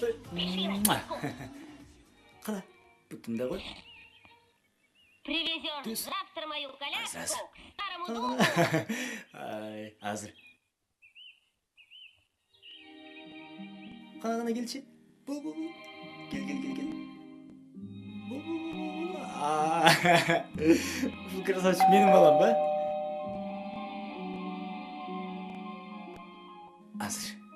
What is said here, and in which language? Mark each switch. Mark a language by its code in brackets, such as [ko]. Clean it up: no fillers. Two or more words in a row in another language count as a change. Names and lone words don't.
[kk] Қара, бүтін де ғой. [ru] Привезешь [kk] Тыс. [ru] завтра мою коляску [kk] Азыр. [ru] к старому [kk] Қара, [ru] дому. [kk] қара. Ай, азыр. Қана келші. Бұл. Кел. Бұл красавчик менің балам ба? Азыр.